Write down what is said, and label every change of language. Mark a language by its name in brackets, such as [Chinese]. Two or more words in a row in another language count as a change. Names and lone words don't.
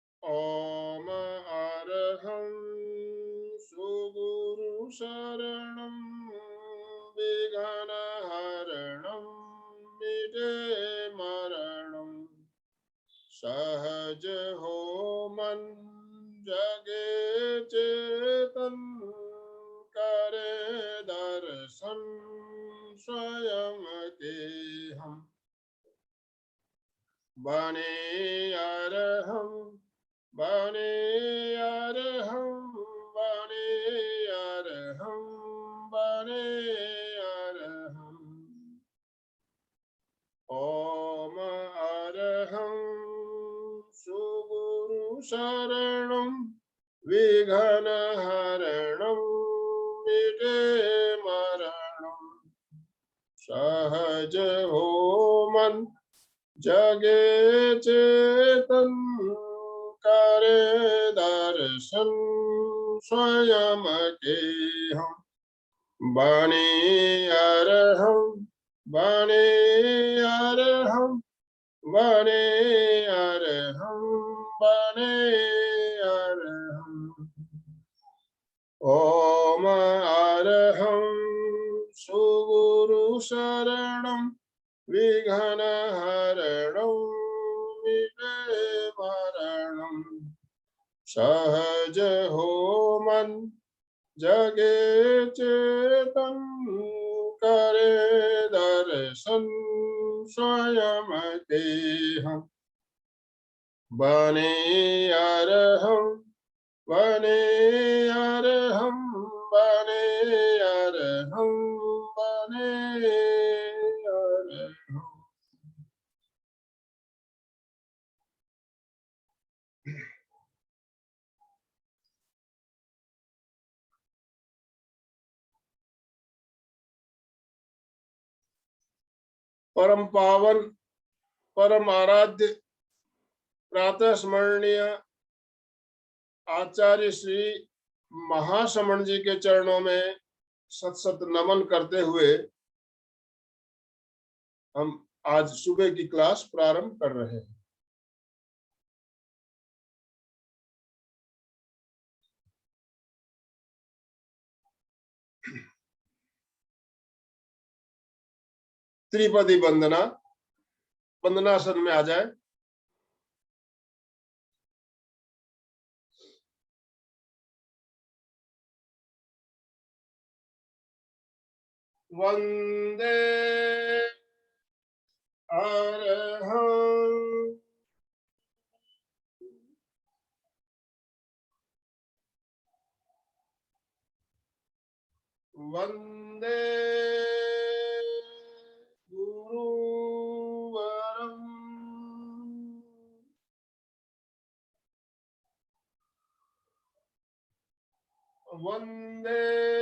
[Hindi] ओम अरहं सुगुरु शरणं विघ्नहरणं मिटे मरणं सहज हो मन जगे चेतन करे दर्शन स्वयं के हम बने अरहं बने अरहं बने अरहं बने अरहं ओम अरहं सुगुरु शरणं विघ्नहरणं मिटे मरणं सहज हो मन जगे चेतन करे दर्शन स्वयं के हम बने अरहं बने अरहं बने अरहं बने अरहं ओम अरहं सुगुरु शरणं विघ्नहरणं मिटे मरणं सहज हो मन जगे चेतन करे दर्शन स्वयं के हम बने अरहं बने अरहं बने अरहं बने अरहं परम पावन परम आराध्य प्रातः स्मरणीय आचार्य श्री महाश्रमण जी के चरणों में सत सत नमन करते हुए हम आज सुबह की क्लास प्रारंभ कर रहे हैं। त्रिपदी वंदना, वंदनासन में आ जाए। [Sanskrit] वंदे अरहं वंदे गुरुवरं वंदे